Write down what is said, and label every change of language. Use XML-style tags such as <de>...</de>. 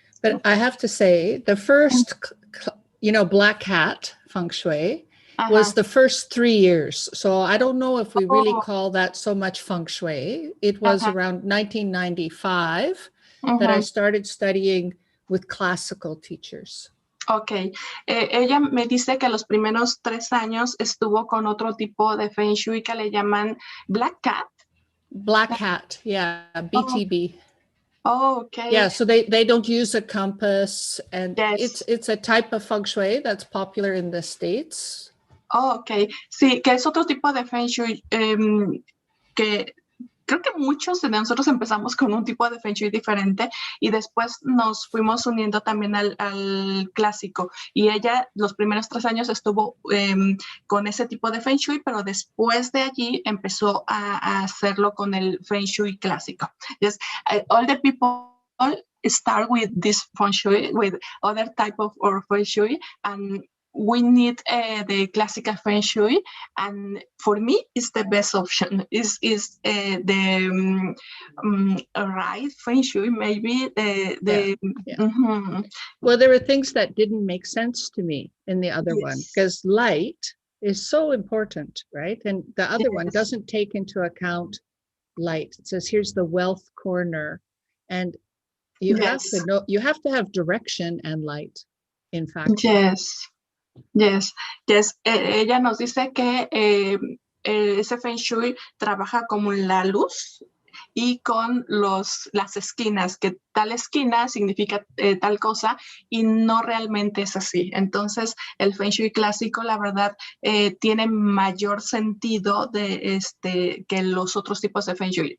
<en>But I have to say, the first, black hat feng shui was the first 3 years. So I don't know if we really call that so much feng shui. It was around 1995 that I started studying with classical teachers. Ok.</en> <es>Ella me dice que los primeros 3 años estuvo con otro tipo de Feng Shui que le llaman Black Cat.</es> <en>Black hat, yeah, BTB. Oh, okay. Yeah, so they don't use a compass, and Yes. it's a type of feng shui that's popular in the States. Oh, ok.</en> <es>Sí, que es otro tipo de Feng Shui que creo que muchos de nosotros empezamos con un tipo de Feng Shui diferente y después nos fuimos uniendo también al clásico. Y ella los primeros 3 años estuvo con ese tipo de Feng Shui, pero después de allí empezó a hacerlo con el Feng Shui clásico.</es> <en>Yes, all the people start with this Feng Shui, with other type of or Feng Shui, and we need the classical Feng Shui, and for me, it's the best option. Is the right Feng Shui? Maybe the Yeah. mm-hmm. Well, there were things that didn't make sense to me in the other one, because light is so important, right? And the other one doesn't take into account light. It says here's the wealth corner, and you have to know, you have to have direction and light, in fact. Yes.</en> <es>Ella nos dice que ese Feng Shui trabaja como la luz y con las esquinas, que tal esquina significa tal cosa y no realmente es así. Entonces, el Feng Shui clásico, la verdad, tiene mayor sentido que los otros tipos de Feng Shui.</es>